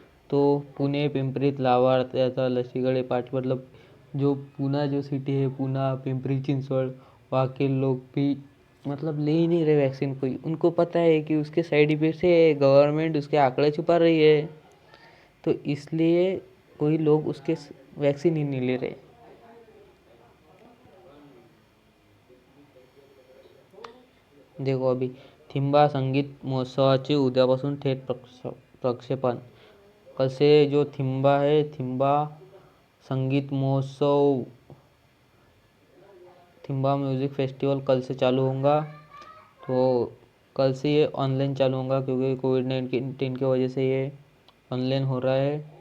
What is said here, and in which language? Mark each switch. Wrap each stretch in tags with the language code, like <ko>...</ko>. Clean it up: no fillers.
<hi>तो</hi> <mr>पुणे पिंपरीत लाभार्थ्याचा लसीकडे पाठ,</mr> <hi>मतलब जो पूना जो सिटी है, पूना पिंपरी चिंचवड़, वहाँ के लोग भी मतलब ले ही नहीं रहे वैक्सीन कोई। उनको पता है कि उसके साइड इफेक्ट है, गवर्नमेंट उसके आंकड़े छुपा रही है, तो इसलिए कोई लोग उसके वैक्सीन ही नहीं ले रहे। देखो अभी</hi> <mr>थिंबा संगीत महोत्सवाचे उद्यापासून थेट प्रक्षेपण।</mr> <hi>कल से जो थिंबा है, थिंबा संगीत महोत्सव, थिंबा म्यूजिक फेस्टिवल कल से चालू होगा। तो कल से ये ऑनलाइन चालू होगा क्योंकि कोविड-19 की वजह से ये ऑनलाइन हो रहा है।</hi>